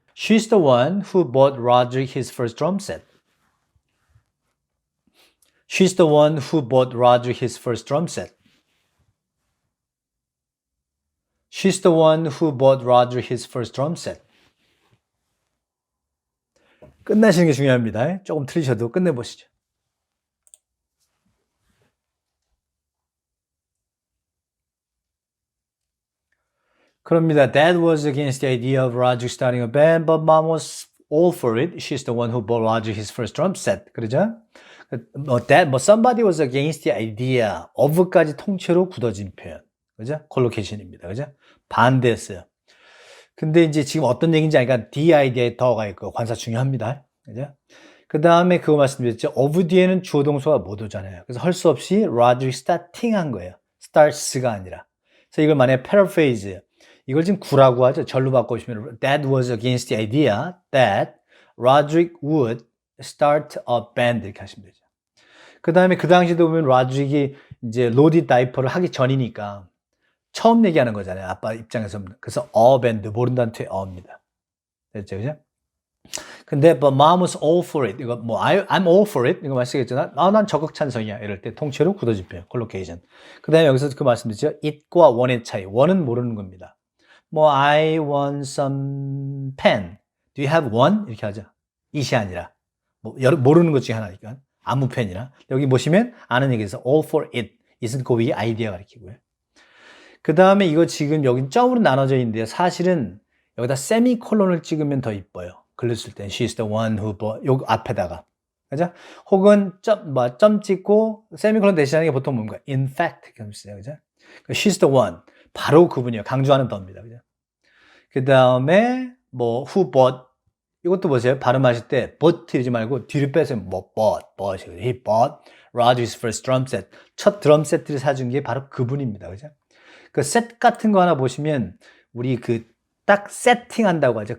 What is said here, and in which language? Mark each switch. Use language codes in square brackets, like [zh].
[en] She's the one who bought Roderick his first drum set. She's the one who bought Roderick his first drum set. She's the one who bought Roderick his first drum set. [ko] 끝나시는 게 중요합니다. 조금 틀리셔도 끝내보시죠. 그럽니다. [en] Dad was against the idea of Roger starting a band, but mom was all for it. She's the one who bought Roger his first drum set. [ko] 그러죠? [en] somebody was against the idea of까지 [ko] 통째로 굳어진 표현. 그죠? 콜로케이션입니다. 그죠? 반대했어요. 근데 이제 지금 어떤 얘기인지 아니까 [en] the idea에 [ko] 더가 있고 관사 중요합니다. 그죠? 그 다음에 그거 말씀드렸죠. of 뒤에는 주어 동사가 못 오잖아요. 그래서 할 수 없이 [en] Roger starting [ko] 한 거예요. starts가 아니라. 그래서 이걸 만약에 paraphrase 이걸 지금 구라고 하죠. 절로 바꿔주시면 [en] That was against the idea that Roderick would start a band [ko] 이렇게 하시면 되죠. 그 다음에 그 당시도 보면 Roderick이 이제 로디 다이퍼를 하기 전이니까 처음 얘기하는 거잖아요. 아빠 입장에서. 그래서 a band 모른다는 투의 어입니다. 됐죠, 그죠? 근데 [en] but mom was all for it. [ko] 이거 뭐 [en] I'm all for it. [ko] 이거 말씀드렸잖아. 난 적극 찬성이야. 이럴 때 통째로 굳어진 표현. 콜로케이션. 그 다음에 여기서 그 말씀드렸죠. it과 one의 차이. one은 모르는 겁니다. [en] 뭐 I want some pen. Do you have one? [ko] 이렇게 하죠. it이 아니라 뭐 모르는 것 중에 하나니까 아무 펜이나 여기 보시면 아는 얘기에서 all for it. it은 그 위에 아이디어 가리키고요. 그 다음에 이거 지금 여기 점으로 나눠져 있는데요. 사실은 여기다 세미콜론을 찍으면 더 이뻐요. 글을 쓸 때 [en] she's the one who bought [ko] 요 앞에다가 그죠? 혹은 점 찍고 세미콜론 대신하는 게 보통 뭔가 [en] in fact [ko] 이렇게 써요. 그죠? [en] she's the one [ko] 바로 그분이에요. 강조하는 더입니다. 그죠? 그 다음에 뭐 who bought 이것도 보세요. 발음하실 때 bought 이러지 말고 뒤를 빼서 뭐 bought [en] he bought Roger's first drum set [ko] 첫 드럼 세트를 사준 게 바로 그분입니다. 그죠? 그 셋 같은 거 하나 보시면 우리 그 딱 세팅한다고 하죠.